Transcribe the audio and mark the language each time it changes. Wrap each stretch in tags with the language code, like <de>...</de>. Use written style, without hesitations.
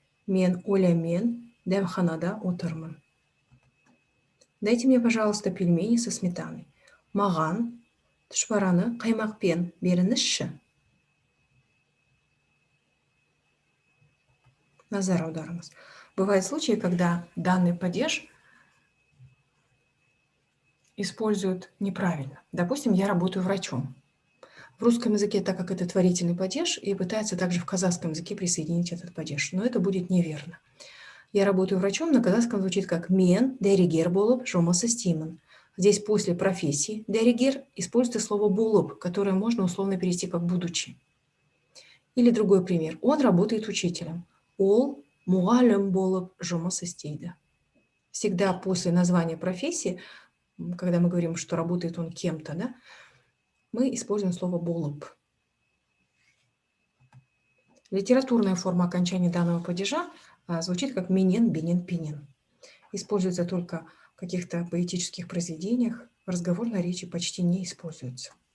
<kk>Мен Олямен дәмханада отырмын.</kk> <ru>Дайте мне, пожалуйста, пельмени со сметаной.</ru> <kk>Маған тұшпараны қаймақпен беріңізші. Назар аударыңыз.</kk> <ru>Бывают случаи, когда данный падеж используют неправильно. Допустим, я работаю врачом. В русском языке, так как это творительный падеж, и пытаются также в казахском языке присоединить этот падеж. Но это будет неверно. Я работаю врачом, на казахском звучит как</ru> <kk>«мен дәрігер болып жұмыс істеймін».</kk> <ru>Здесь после профессии «дәрігер» используется слово «болып», которое можно условно перевести как «будучи». Или другой пример. Он работает учителем.</ru> <kk>Ол мұғалім болып жұмыс істейді.</kk> <ru>Всегда после названия профессии, когда мы говорим, что работает он кем-то, да, мы используем слово «болып». Литературная форма окончания данного падежа звучит как</ru> <kk>«менен, бенен, пенен».</kk> <ru>Используется только в каких-то поэтических произведениях, в разговорной речи почти не используется.</ru>